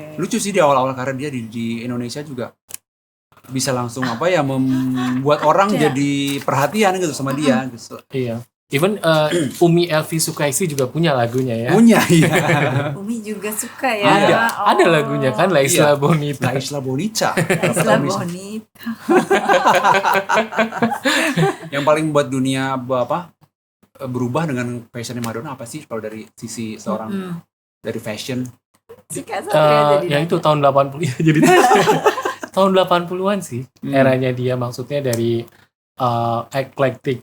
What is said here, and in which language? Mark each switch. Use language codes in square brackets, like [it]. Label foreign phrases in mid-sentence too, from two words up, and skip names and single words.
[id] Lucu sih di awal-awal karir dia di Indonesia juga bisa langsung apa ya membuat orang Ada. jadi perhatian gitu sama dia. Gitu. Iya. Even Umi Elvi Sukaisi juga punya lagunya ya. Punya iya. Umi juga suka ya. Ada lagunya kan, La Isla Iya. Bonita. La Isla Bonita. Isla Bonita. Yang paling membuat dunia berubah dengan fashionnya Madonna apa sih kalau dari sisi seorang dari fashion? Si Kak Satria jadi Ya itu tahun 80 ya, jadi tahun 80-an sih eranya dia, maksudnya dari eclectic